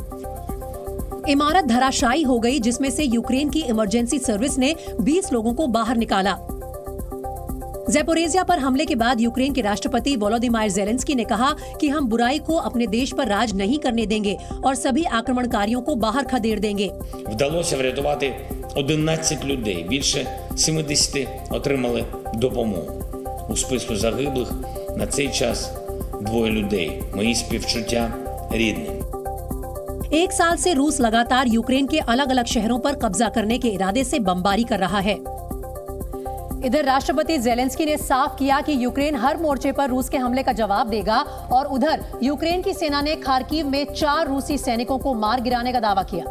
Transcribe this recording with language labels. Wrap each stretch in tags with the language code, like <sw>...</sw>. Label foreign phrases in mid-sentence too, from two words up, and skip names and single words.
<hi>इमारत धराशायी हो गई, जिसमें से यूक्रेन की</hi> <en>emergency service</en> <hi>ने 20 लोगों को बाहर निकाला। ज़ैपोरिज़िया पर हमले के बाद यूक्रेन के राष्ट्रपति वोलोदिमीर ज़ेलेंस्की ने कहा कि हम बुराई को अपने देश पर राज नहीं करने देंगे और सभी आक्रमणकारियों को बाहर खदेड़ देंगे।</hi> <uk>Вдалося врятувати 11 людей, більше 70 отримали допомогу. У списку загиблих на цей час 2 людей. Мої співчуття рідним.</uk> <hi>1 साल से रूस लगातार यूक्रेन के अलग अलग शहरों पर कब्जा करने के इरादे से बमबारी कर रहा है। इधर राष्ट्रपति ज़ेलेंस्की ने साफ किया कि यूक्रेन हर मोर्चे पर रूस के हमले का जवाब देगा और उधर यूक्रेन की सेना ने खार्किव में 4 रूसी सैनिकों को मार गिराने का दावा किया।</hi>